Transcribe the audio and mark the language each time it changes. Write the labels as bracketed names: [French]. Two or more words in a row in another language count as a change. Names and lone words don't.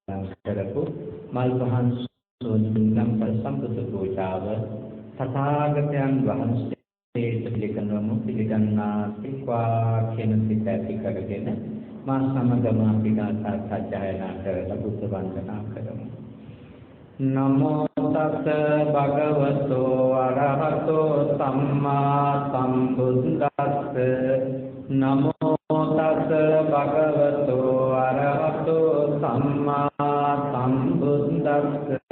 [Sinhala] කරපු මල් පහන් සෝදිනම් සම්පත පූජාව තථාගතයන් වහන්සේ පිළිගන්නවම පිළිගන්නා සික්වා කියන සිත ඇති කරගෙන මා සමගම අපි ගාථා සජ්ජායනා කරලා බුද්ධ වන්දනා කරමු. [Pali] නමෝ තස්ස භගවතෝ අරහතෝ සම්මා සම්බුද්දස්ස නමෝ තස්ස භගවතෝ අරහතෝ සම්මා සම්බුද්දස්ස